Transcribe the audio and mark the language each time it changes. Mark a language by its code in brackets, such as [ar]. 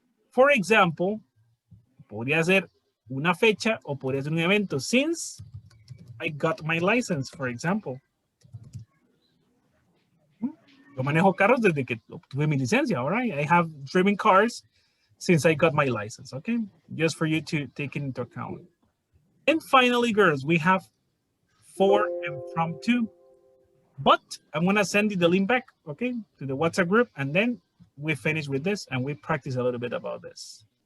[en] For example, [es] podría ser una fecha o podría ser un evento. [en] Since I got my license, for example. [es] Yo manejo carros desde que obtuve mi licencia, all right? [en] I have driven cars since I got my license, okay? Just for you to take it into account. And finally, girls, we have for and from to. But I'm gonna send you the link back, okay, to the WhatsApp group, and then we finish with this and we practice a little bit about this.